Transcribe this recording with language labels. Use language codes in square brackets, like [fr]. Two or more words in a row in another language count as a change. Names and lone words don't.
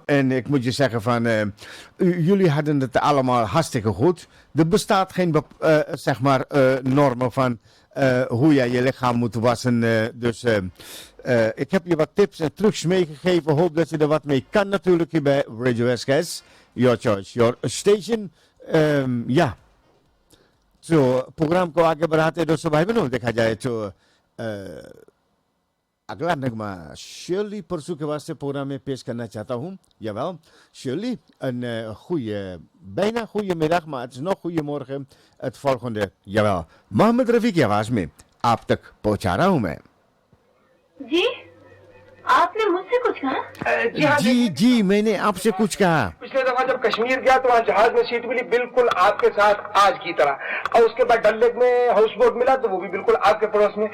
[nl] En ik moet je zeggen van, jullie hadden het allemaal hartstikke goed. Er bestaat geen normen van hoe jij je lichaam moet wassen. Dus ik heb je wat tips en trucs meegegeven. Hoop dat je er wat mee kan natuurlijk hier bij Radio SKS. [en] Your choice, your station. [hi] Ja. Zo, programma को आगे बढ़ाते दोस्तों भाई बहनों देखा जाए तो अगला नगमा Shirley परसों के वास्ते प्रोग्राम में पेश करना चाहता हूँ. [nl] Jawel, Shirley, een bijna goede middag, maar het is nog goede morgen. Het volgende, [hi] jawel, Mohammed Rafiq की आवाज में आप तक पहुँचा रहा हूँ मैं. जी, आपने मुझसे कुछ कहा? जी मैंने आपसे कुछ कहा. पिछले दफा जब कश्मीर गया तो वहाँ जहाज में सीट मिली बिल्कुल आपके साथ आज की तरह, और उसके बाद डल लेक में [en] house boat [hi] मिला तो वो भी बिल्कुल आपके पड़ोस में.